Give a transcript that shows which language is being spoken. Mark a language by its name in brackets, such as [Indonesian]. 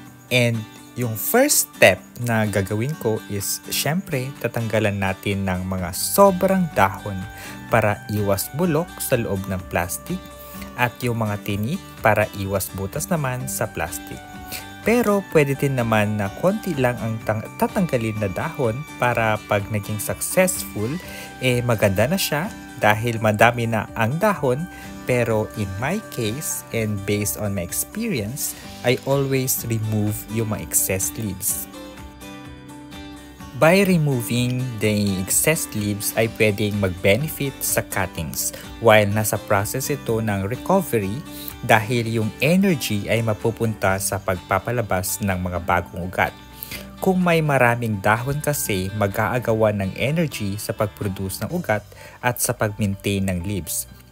[Filipino] And yung first step na gagawin ko is syempre tatanggalan natin ng mga sobrang dahon para iwas bulok sa loob ng plastic at yung mga tinik para iwas butas naman sa plastic. Pero pwede din naman na konti lang ang tatanggalin na dahon para pag naging successful, maganda na siya dahil madami na ang dahon. [English] Pero in my case and based on my experience, I always remove [Filipino] yung mga [English] excess leaves. By removing the excess leaves [Filipino] ay pwedeng mag-benefit sa cuttings while nasa process ito ng recovery dahil yung energy ay mapupunta sa pagpapalabas ng mga bagong ugat. Kung may maraming dahon kasi, mag-aagawan ng energy sa pag-produce ng ugat at sa pag-maintain ng leaves.